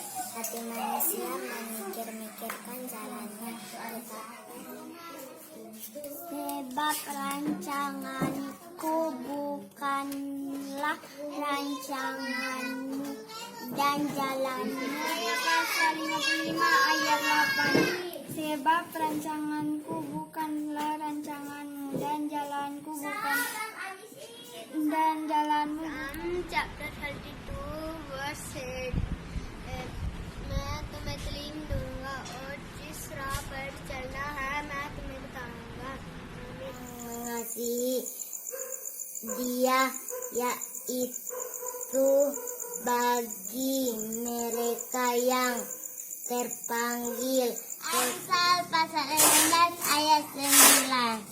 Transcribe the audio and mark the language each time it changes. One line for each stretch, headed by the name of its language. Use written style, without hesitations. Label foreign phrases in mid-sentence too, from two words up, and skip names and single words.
Indonesian: Hati manusia memikir-mikirkan jalannya, sebab rancanganku bukanlah rancanganmu dan jalanmu. Pasal 55 ayat 8. Sebab rancanganku bukanlah rancanganmu dan jalanku bukan dan jalanmu.
English: Chapter 32 verse 8.
Hindi: मैं तुम्हें तालीम दूंगा और जिस राह पर चलना है मैं तुम्हें बताऊंगा।
Indonesian: Mengasihi Dia, yaitu bagi mereka yang terpanggil. Amsal pasal 16 ayat 9.